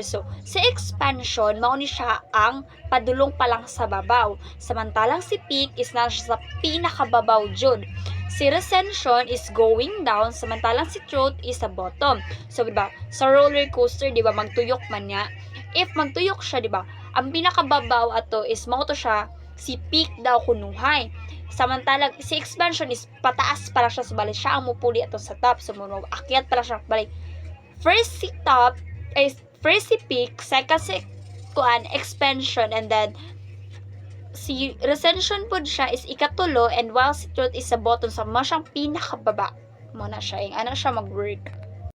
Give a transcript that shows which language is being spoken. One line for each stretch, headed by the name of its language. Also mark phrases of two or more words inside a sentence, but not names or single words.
Cebuano: So, sa expansion, mao ni siya ang padulong pa lang sa babaw. Samantalang si peak is na siya sa pinakababaw jud.
English: Si recession is going down,
Cebuano: samantalang si truth is sa bottom. So, diba, sa roller coaster, diba, magtuyok man niya. If magtuyok siya, diba, ang pinakababaw ato is mao to siya si peak daw kunuhay. Samantalang si expansion is pataas para siya sa balik. Siya ang mupuli ato sa top. So, akyat para siya balik. First si top, first si peak, second si expansion,
English: and then
Cebuano: si recession po siya is ikatulo,
English: and while
Cebuano: si truth is sa bottom, sa mo siyang pinakababa. Mo na siya, ano siya mag-work.